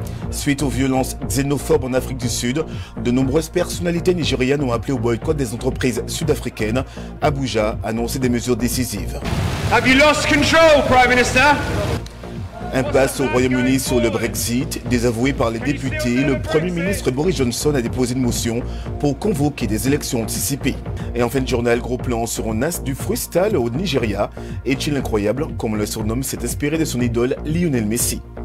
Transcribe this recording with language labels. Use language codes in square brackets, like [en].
[fr] Suite aux violences xénophobes en Afrique du Sud, de nombreuses personnalités nigérianes ont appelé au boycott des entreprises sud-africaines. Abuja a annoncé des mesures décisives. [en] Have you lost control, Prime Minister? [fr] Impasse au Royaume-Uni sur le Brexit. Désavoué par les députés, le Premier ministre Boris Johnson a déposé une motion pour convoquer des élections anticipées. Et en fin de journal, gros plan sur un as du freestyle au Nigeria. Est-il incroyable, comme on le surnomme, s'est inspiré de son idole Lionel Messi.